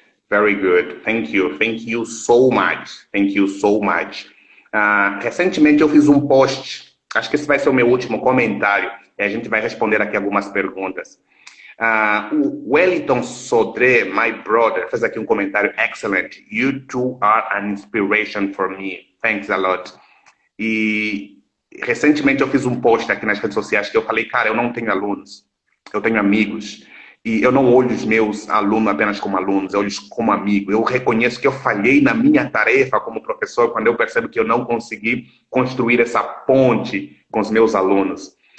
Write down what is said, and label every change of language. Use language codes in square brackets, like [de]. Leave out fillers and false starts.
[en] Very good. Thank you. Thank you so much. Thank you so much. [pt] Recentemente eu fiz um post, acho que esse vai ser o meu último comentário, e a gente vai responder aqui algumas perguntas. O Wellington Sodré, [en] my brother, [pt] fez aqui um comentário excellent. [en] You two are an inspiration for me. Thanks a lot. [pt] E recentemente eu fiz um post aqui nas redes sociais que eu falei, cara, eu não tenho alunos, eu tenho amigos. E eu não olho os meus alunos apenas como alunos, eu olho os como amigo. Eu reconheço que eu falhei na minha tarefa como professor quando eu percebo que eu não consegui construir essa ponte com os meus alunos.